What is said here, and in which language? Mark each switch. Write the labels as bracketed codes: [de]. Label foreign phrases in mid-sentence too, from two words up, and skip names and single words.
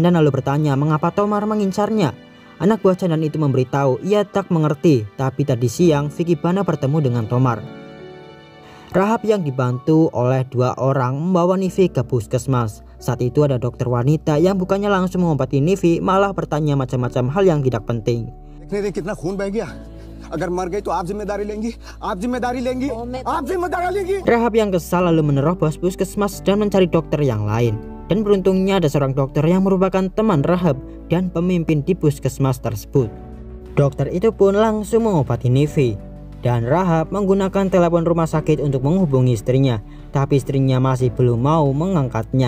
[id] Chandan lalu bertanya mengapa Tomar mengincarnya. Anak buah Chandan itu memberitahu ia tak mengerti, tapi tadi siang Vicky Bana bertemu dengan Tomar. Rahab yang dibantu oleh 2 orang membawa Nivi ke puskesmas. Saat itu ada dokter wanita yang bukannya langsung mengobati Nivi, malah bertanya macam-macam hal yang tidak penting. [hi] देखने दे कितना खून बह गया अगर मर गई तो आप जिम्मेदारी लेंगी आप जिम्मेदारी लेंगी [id] Rahab yang kesal lalu menerobos puskesmas dan mencari dokter yang lain. Dan beruntungnya ada seorang dokter yang merupakan teman Rahab dan pemimpin di puskesmas tersebut. Dokter itu pun langsung mengobati Nivi. Dan Rahab menggunakan telepon rumah sakit untuk menghubungi istrinya, tapi istrinya masih belum mau mengangkatnya.